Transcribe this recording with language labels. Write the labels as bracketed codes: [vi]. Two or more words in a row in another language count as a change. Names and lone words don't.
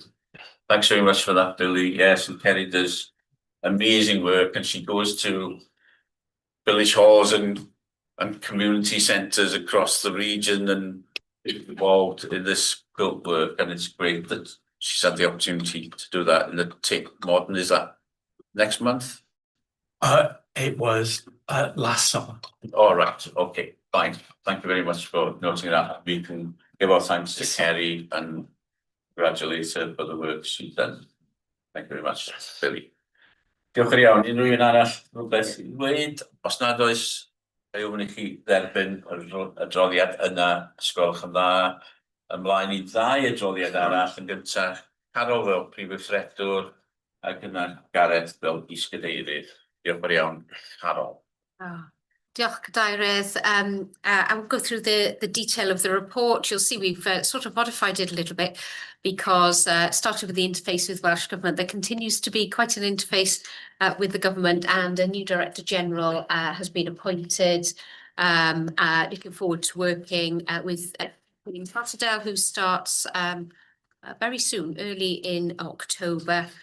[en] Thanks very much for that, Billy. Yes, and Kerry does amazing work, and she goes to village halls and community centres across the region and involved in this quilt work, and it's great that she's had the opportunity to do that in the Tate Modern. Is that next month? It was last summer. All right, okay, fine. Thank you very much for noting that. We can give our thanks to Kerry and congratulate her for the work she's done. Thank you very much, Billy. [cy] Diolch yn iawn. Unrhyw un arall rhywbeth i ddweud? Os nad oes, ei ofyn i chi dderbyn y adroddiad yna, ysgolch yn dda. Ymlaen i ddau adroddiad arall yn gyntaf. Carol fel prif weithredwr ac yna Gareth fel is-gadeirydd. Diolch yn iawn, Carol. Diolch, Cadeirydd. [en] I will go through the detail of the report. You'll see we've sort of modified it a little bit because started with the interface with Welsh Government. There continues to be quite an interface with the government, and a new Director General has been appointed. Looking forward to working with William Fartadell, who starts very soon, early in October.